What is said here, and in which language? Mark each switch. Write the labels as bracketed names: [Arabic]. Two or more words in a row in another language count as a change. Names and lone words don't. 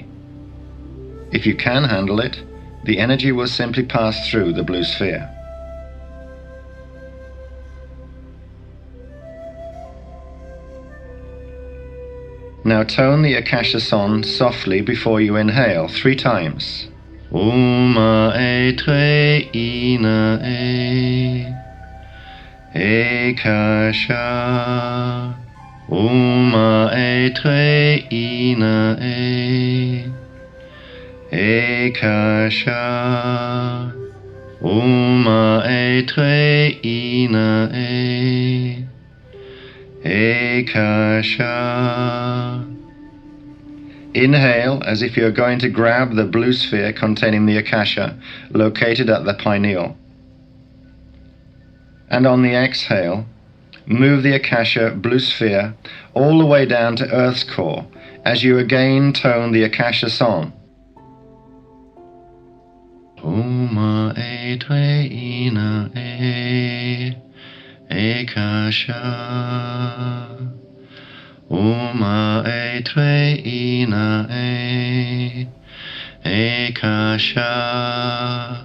[English] If you can handle it, the energy will simply pass through the blue sphere. Now tone the Accasha song softly before you inhale 3 times. Uma e tre ina e Eckasha. Uma e tre ina e Eckasha. Uma e tre ina e Eckasha. Inhale as if you're going to grab the blue sphere containing the Accasha located at the pineal. And on the exhale, move the Accasha blue sphere all the way down to Earth's core as you again tone the Accasha song. Uma e tre ina e Accasha. Uma e tre ina e Accasha.